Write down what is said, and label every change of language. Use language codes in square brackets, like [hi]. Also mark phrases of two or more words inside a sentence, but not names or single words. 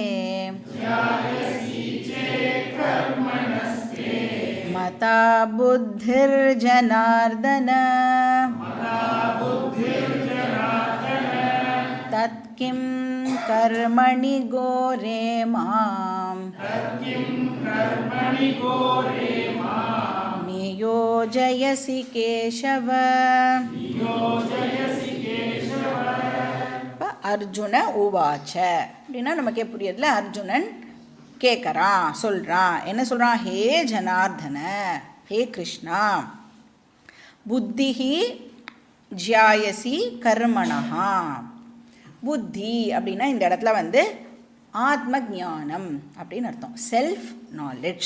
[sa] मता बुद्धिर्जनार्दन तत्किं कर्मणि घोरे मां नियोजयसि केशव. अर्जुन उवाच [ta] அப்படின்னா நமக்கே புரியுதுல, அர்ஜுனன் கேட்குறான், சொல்கிறான். என்ன சொல்கிறான்? [sa] हे जनार्दन, हे कृष्ण, बुद्धिः ज्यायसी कर्मणः. [ta] புத்தி அப்படின்னா இந்த இடத்துல வந்து ஆத்ம ஞானம் அப்படின்னு அர்த்தம், [en] self knowledge.